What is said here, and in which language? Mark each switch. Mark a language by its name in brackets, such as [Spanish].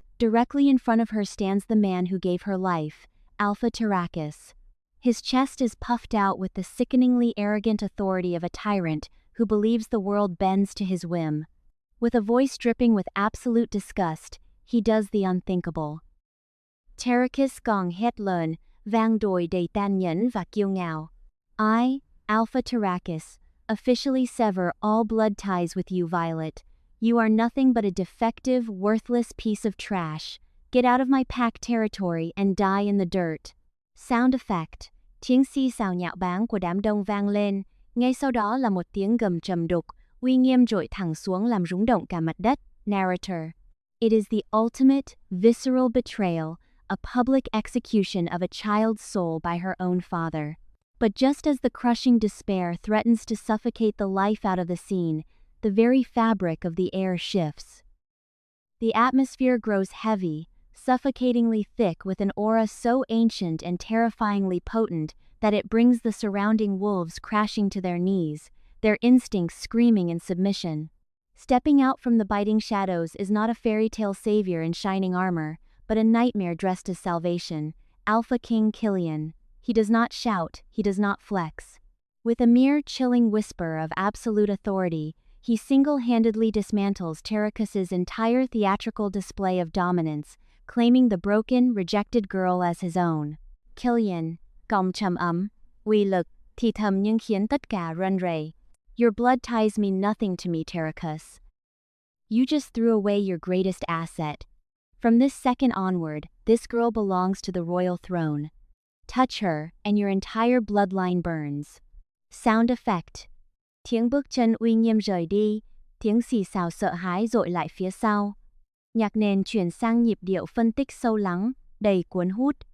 [English] Directly in front of her stands the man who gave her life, Alpha Terrakus. His chest is puffed out with the sickeningly arrogant authority of a tyrant who believes the world bends to his whim. With a voice dripping with absolute disgust, he does the unthinkable. [Vietnamese] Terrakus gong hét lớn, vang dội đầy tàn nhẫn và kiêu ngạo. [English] I, Alpha Terrakus, officially sever all blood ties with you, Violet. You are nothing but a defective, worthless piece of trash. Get out of my pack territory and die in the dirt. Sound effect. [Vietnamese] Tiếng xì xào nhạo báng của đám đông vang lên, ngay sau đó là một tiếng gầm trầm đục, uy nghiêm dội thẳng xuống làm rung động cả mặt đất. [English] Narrator. It is the ultimate, visceral betrayal, a public execution of a child's soul by her own father. But just as the crushing despair threatens to suffocate the life out of the scene, the very fabric of the air shifts. The atmosphere grows heavy, suffocatingly thick with an aura so ancient and terrifyingly potent that it brings the surrounding wolves crashing to their knees, their instincts screaming in submission. Stepping out from the biting shadows is not a fairy tale savior in shining armor, but a nightmare dressed as salvation, Alpha King Killian. He does not shout, he does not flex. With a mere chilling whisper of absolute authority, he single-handedly dismantles Terrakus's entire theatrical display of dominance, claiming the broken, rejected girl as his own. [Vietnamese] Killian, giọng trầm ấm, uy lực, thì thầm nhưng khiến tất cả run rẩy. [English] Your blood ties mean nothing to me, Terrakus. You just threw away your greatest asset. From this second onward, this girl belongs to the royal throne. Touch her, and your entire bloodline burns. Sound effect. [Vietnamese] Tiếng bước chân uy nghiêm rời đi, tiếng xì xào sợ hãi dội lại phía sau. Nhạc nền chuyển sang nhịp điệu phân tích sâu lắng, đầy cuốn hút.